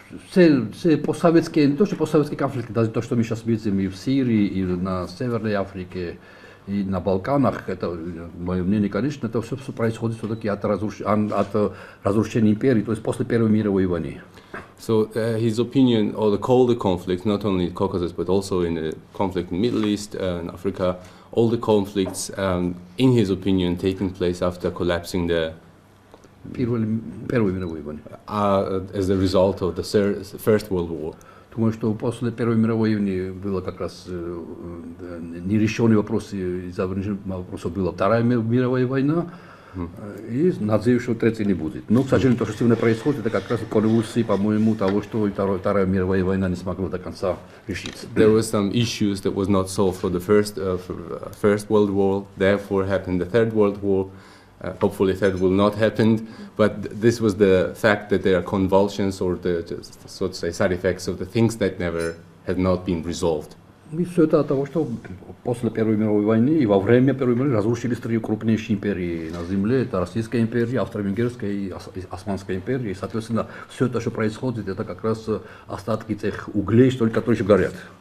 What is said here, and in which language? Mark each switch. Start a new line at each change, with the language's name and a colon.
Russian: Все постсоветские, не то что постсоветские конфликты, даже то, что мы сейчас видим и в Сирии, и на Северной Африке, и на Балканах, это, мое мнение, конечно, это все происходит все-таки от разрушения империи, то есть после Первой мировой войны.
English: So his opinion, all the conflicts, not only in Caucasus, but also in the conflict in Middle East and Africa, all the conflicts, in his opinion, taking place after collapsing the
Russian: Первой мировой войны.
English: As a result of the First World War.
Russian: Думаю, что после Первой мировой войны было как раз нерешенный вопрос, и завершенным вопросом была Вторая мировая война, и надеюсь, что третьей не будет. Но, к сожалению, то, что сегодня происходит, это как раз конвульсии, по-моему, того, что Вторая мировая война не смогла до конца решиться.
English: There were some issues that was not solved for the First World War, therefore happened the Third World War. Hopefully that will not happen, but this was the fact that there are convulsions or the, so to say, side effects of the things that had not been resolved.
Russian: И все это от того, что после Первой мировой войны и во время Первой мировой разрушились три крупнейшие империи на Земле. Это Российская империя, Австро-Венгерская и Османская империя. И, соответственно, все это, что происходит, это как раз остатки тех углей, которые еще горят.